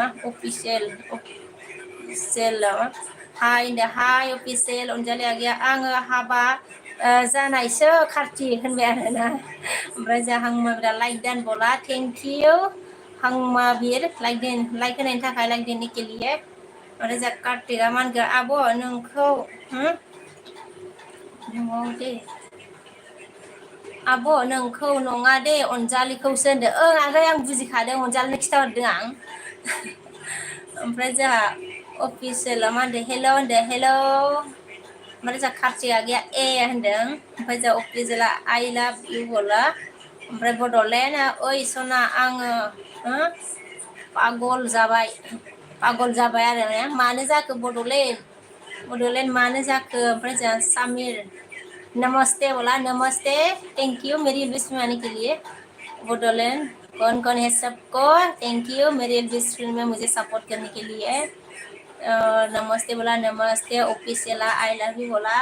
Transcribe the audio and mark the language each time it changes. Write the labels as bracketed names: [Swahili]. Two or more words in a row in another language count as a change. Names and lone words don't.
[Bodo] अफिसियेल हाय होनदो। हाय अफिसियेल अनजालि आगैया आङो हाबा जानायसो कार्तिक होनबाय आरोना। ओमफ्राय जोंहा हांमाबिरा लाइक दान बोला? [English] Thank you [Bodo] हांमाबिर लाइक होनायनि थाखाय, [Hindi] लाइक देने के लिए। [Bodo] ओमफ्राय जोंहा कार्तिकआ मा होनखो? आब' नोंखौ दे आब' नोंखौ नङा दे अनजालिखौसो होनदो। आगै आं बुजिखादों, अनजालिनो खिथाहरदों आं। ओमफ्राय जोंहा अफिसियेला मा होनदों? हेल' होनदो, हेल'। ओमफ्राय जोंहा कार्तिक आगैया ए होनदों। ओमफ्राय जोंहा अफिसियेला [English] I love you [Bodo] बोला? ओमफ्राय बड'लेण्ड ओइ सना आङो पागल जाबाय आरो मानो जाखो बड'लेण्ड मानो जाखो? ओमफ्राय जोंहा सामिर नमस्ते बोला? [Hindi] नमस्ते, [English] Thank you [Hindi] मेरी विश में आने के लिए। बडोलैंड कौन कौन है सबको [English] Thank you [Hindi] मेरे विश में मुझे सपोर्ट करने के लिए। [Bodo] नमस्ते बोला? नमस्ते ऑफिशियला [English] I love you [Bodo] बोला?